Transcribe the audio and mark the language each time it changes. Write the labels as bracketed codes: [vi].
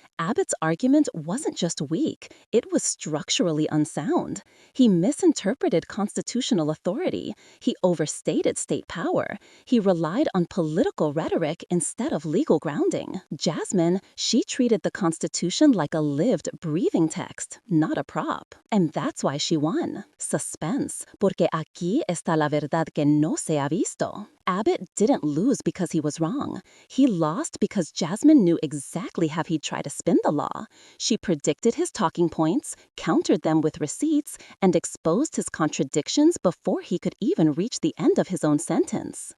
[en] Abbott's argument wasn't just weak. It was structurally unsound. He misinterpreted constitutional authority. He overstated state power. He relied on political rhetoric instead of legal grounding. Jasmine, she treated the Constitution like a lived, breathing text, not a prop. And that's why she won. [es] Suspense, porque aquí está la verdad que no se ha visto. [en] Abbott didn't lose because he was wrong. He lost because Jasmine knew exactly how he'd try to spin the law. She predicted his talking points, countered them with receipts, and exposed his contradictions before he could even reach the end of his own sentence.